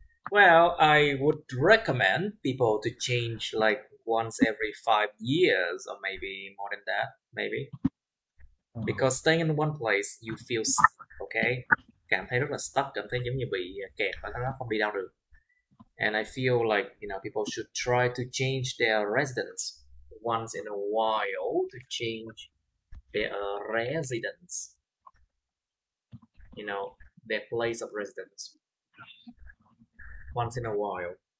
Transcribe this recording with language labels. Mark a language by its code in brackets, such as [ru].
[en] Well, I would recommend people to change like once every 5 years or maybe more than that, maybe. Because staying in one place, you feel stuck, okay? [vi] Cảm thấy rất là stuck, cảm thấy giống như bị kẹt ở đó, không đi đâu được. [en] And I feel like, people should try to change their residence once in a while, to change their residence, their place of residence once in a while.